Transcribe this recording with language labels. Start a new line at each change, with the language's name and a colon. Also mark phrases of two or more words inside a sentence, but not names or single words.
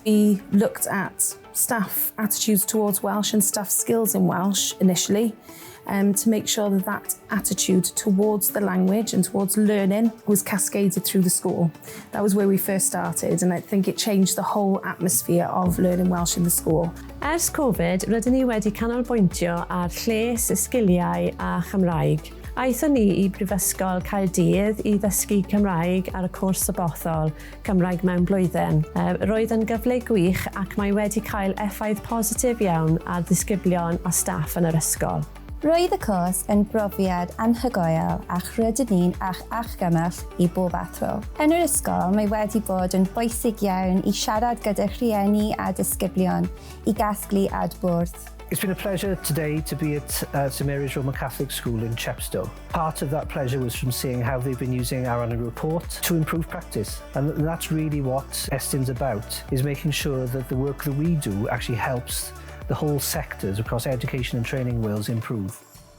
English: We looked at staff attitudes towards Welsh and staff skills in Welsh initially, to make sure that that attitude towards the language and towards learning was cascaded through the school. That was where we first started, and I think it changed the whole atmosphere of learning Welsh in the school.
Welsh: Ers Covid, rydyn ni wedi canolbwyntio ar lles, y sgiliau a Chymraeg. Aethon ni i Brifysgol Caerdydd i ddysgu Cymraeg ar y cwrs sabothol Cymraeg mewn blwyddyn. Roedd yn gyfle gwych ac mae wedi cael effaith positif iawn ar ddisgyblion a staff yn yr ysgol. Roedd y cwrs yn brofiad anhygoel a chrydyn ni'n argymell i bob athro. Yn yr ysgol, mae wedi bod yn bwysig iawn i siarad gyda rhieni a disgyblion, i gasglu adbwrdd.
English: It's been a pleasure today to be at St Mary's Roman Catholic School in Chepstow. Part of that pleasure was from seeing how they've been using our annual report to improve practice. And that's really what Estyn's about, is making sure that the work that we do actually helps the whole sectors across education and training in Wales improve.